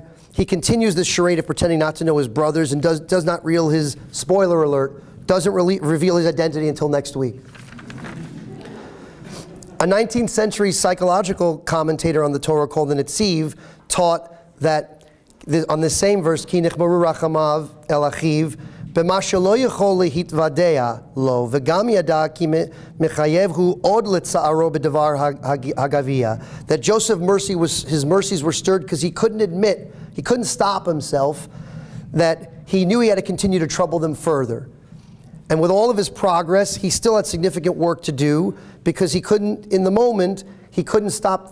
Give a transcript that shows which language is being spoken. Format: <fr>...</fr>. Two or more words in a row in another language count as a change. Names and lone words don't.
<en>He continues this charade of pretending not to know his brothers and does not reveal his, spoiler alert, doesn't reveal his identity until next week. A 19th century psychological commentator on the Torah called the Tzvi taught that on this same verse,</en> <he>כי נכמרו רחמיו אל אחיו, במה שלא יכול להתוודע לו, וגם ידע כי מחייבהו עוד לצערו בדבר הגביע.</he> <en>That Joseph's his mercies were stirred because he couldn't admit, he couldn't stop himself, that he knew he had to continue to trouble them further. And with all of his progress, he still had significant work to do because he couldn't, in the moment, he couldn't stop.</en>